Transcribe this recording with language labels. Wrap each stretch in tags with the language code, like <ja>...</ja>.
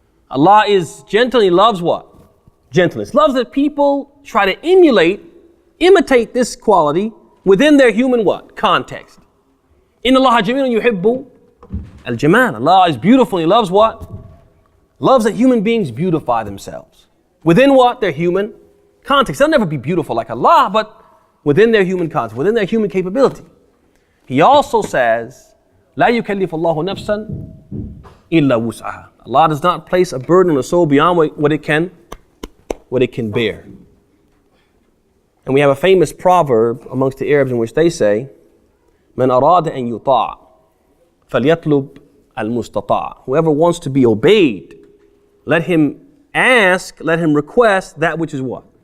<en>Allah is gentle, He loves what? Gentleness. Loves that people try to imitate this quality within their human what? Context.</en> <ar>Inna Allah jamilun yuhibbu al-jamal.</ar> <en>Allah is beautiful, He loves what? Loves that human beings beautify themselves. Within what? Their human context. They'll never be beautiful like Allah, but within their human context, within their human capability. He also says,</en> <ar>لا يكلف الله نفسا إلا وسعها.</ar> <en>Allah does not place a burden on a soul beyond what it can bear. And we have a famous proverb amongst the Arabs in which they say,</en> <ar>من أراد أن يطاع فليطلب المستطاع.</ar> <en>Whoever wants to be obeyed, let him ask, let him request that which is what?</en>